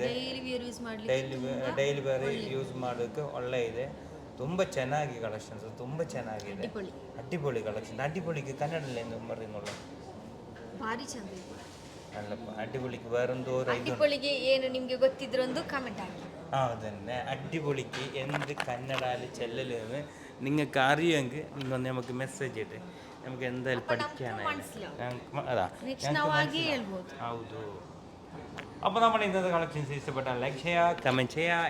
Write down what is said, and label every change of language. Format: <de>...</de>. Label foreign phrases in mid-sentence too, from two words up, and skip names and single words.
<en>daily wear use</en> <kn>ಮಾಡಲಿಕ್ಕೆ, ಡೈಲಿ ಬೇರೆ ಯೂಸ್ ಮಾಡೋಕ್ಕೆ ಒಳ್ಳೆ ಇದೆ. ತುಂಬ ಚೆನ್ನಾಗಿ ಕಲೆಕ್ಷನ್ಸ್, ತುಂಬ ಚೆನ್ನಾಗಿದೆ. ಅಡ್ಡಿಪೊಳಿ ಕಲೆಕ್ಷನ್. ಅಡ್ಡಿಪೊಳಿಗೆ ಕನ್ನಡದಲ್ಲಿ ಎಂದು ಮರಿನೋಳು ಭಾರಿ ಚಂದ ಇದೆ. ಅಲ್ಲಪ್ಪ, ಅಡ್ಡಿಪೊಳಿಗೆ വേറൊരു ಅಡ್ಡಿಪೊಳಿಗೆ ಏನು ನಿಮಗೆ ಗೊತ್ತಿದ್ರೆ ಒಂದು ಕಮೆಂಟ್ ಹಾಕಿ.</kn> <ml>അതന്നെ, അടിപൊളിക്ക് എന്ത് കന്നഡയിൽ ചെല്ലലെന്ന് നിങ്ങൾക്ക് അറിയുമെങ്കിൽ നിങ്ങൾ ഒന്ന് നമുക്ക് മെസ്സേജ് ഇട്ട് നമുക്ക് എന്തായാലും പഠിക്കാനായി. അതാ ഹൗದು. അപ്പോൾ നമ്മുടെ ഇന്നത്തെ കളക്ഷൻസ് ഇഷ്ടപ്പെട്ടാൽ ലൈക്ക് ചെയ്യുക, കമൻറ്റ് ചെയ്യുക.</ml>